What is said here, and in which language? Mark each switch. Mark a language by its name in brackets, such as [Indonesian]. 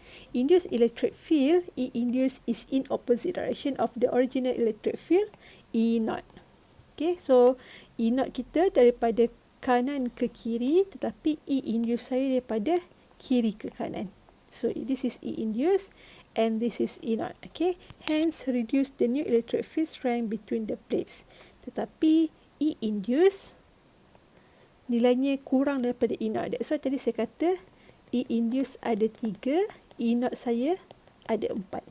[English] Induced electric field, E-induced is in opposite direction of the original electric field, E0. [Malay] Okay, so E0 kita daripada kanan ke kiri, tetapi E-induced saya daripada kiri ke kanan. [English] So this is E-induced and this is E0. Okay, hence reduce the new electric field strength between the plates. [Malay] Tetapi E-induced nilainya kurang daripada E0. [English] That's why [Malay] tadi saya kata E-induced ada 3, E0 saya ada 4.